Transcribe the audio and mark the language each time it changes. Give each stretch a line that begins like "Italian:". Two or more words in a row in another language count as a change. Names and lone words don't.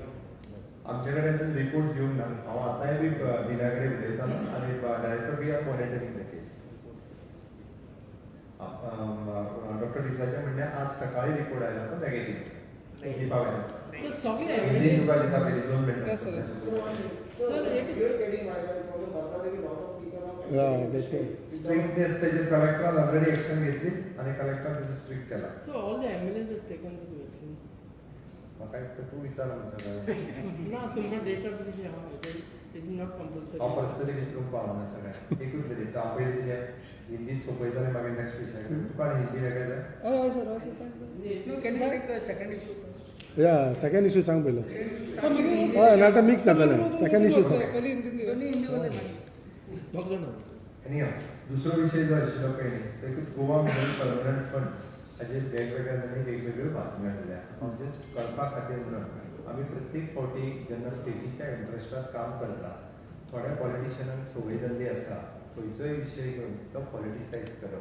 Konkani: आमचे कडेन अजून रिपोर्ट घेवंक ना. हांव आतांय बी बिना कडेन उलयतालो आनी डायरेक्टर
English: we are monitoring the case.
Konkani: डॉक्टर डिसाचें म्हणणें आज सकाळी रिपोर्ट आयला तो नेगेटीव. निपावेन आसा. हिंदी तुका दिता पयलीं 2 मिनटां.
English: Yeah, that's right.
Konkani: स्ट्रिक्टनेस तेजेर कलेक्टरान ऑलरेडी एक्शन घेतली आनी कलेक्टर तेजेर स्ट्रिक्ट केला.
English: So all the MLAs have taken this vaccine.
Konkani: म्हाका एक तूं विचार म्हणून सगळें. ना तुमकां डेटा कितें आहा
English: it is not compulsory.
Konkani: हांव पर्सनली विचारूंक पावना सगळ्यांक. एकूच मिनीट हांव पयलीं तेजें हिंदीत सोंपयतलें मागीर नेक्स्ट विशय. तुका हिंदी वेगळें जाय?
English: Oh, sir. No, can you take the second issue first? Yeah, second issue
Konkani: सांग पयलो.
English: So,
Konkani: हय नाल्यार मिक्स जातलें.
English: second issue
Konkani: सांग. पयलीं हिंदीन
Marathi: Only हिंदीमध्ये नाही.
Konkani: एनी दुसरो विशय जो आशिल्लो पयलीं देखून गोवा मिनरल परमनंट फंड हाजेर वेगवेगळ्या जाणांनी वेगवेगळ्यो बातम्यो हाडल्या. हांव जस्ट कळपा खातीर म्हणून आमी प्रत्येक फावटी जेन्ना स्टेटीच्या इंट्रस्टात काम करता, थोड्या पॉलिटिशियनांक संवय जाल्ली आसा खंयचोय विशय घेवन तो पॉलिटिसायज करप.